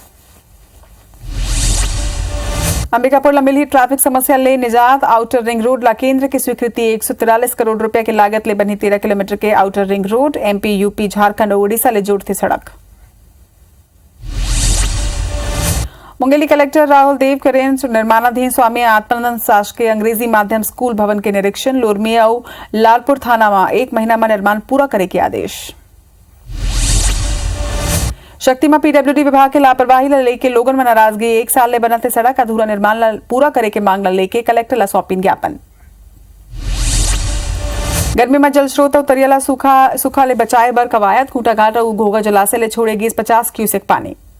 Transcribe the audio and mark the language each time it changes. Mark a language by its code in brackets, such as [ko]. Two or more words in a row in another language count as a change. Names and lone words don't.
[hne] अंबिकापुर मिली ट्रैफिक समस्या ले निजात [en] outer ring road [hne] ला केंद्र की स्वीकृति 143 करोड़ रुपए की लागत ले बनी 13 किलोमीटर के [en] outer ring road [hne] एमपी यूपी झारखंड और उड़ीसा ले जोड़ती सड़क। मुंगेली कलेक्टर राहुल देव करें निर्माणाधीन स्वामी आत्मानंद शासकीय अंग्रेजी माध्यम स्कूल भवन के निरीक्षण लोरमिया और लालपुर थाना में 1 महीना में निर्माण पूरा करे के आदेश। शक्ति में पीडब्ल्यूडी विभाग के लापरवाही लेके लोगन में नाराजगी 1 साल ले बनते सड़क अधूरा निर्माण पूरा करे के मांग लेके कलेक्टर ला सौंपिन ज्ञापन। गर्मी में जल स्रोत और तरियाला सूखा ले बचाए बर कवायद खूंटा घाट और घोगा जलाशय ले छोड़ेगी 50 क्यूसेक पानी।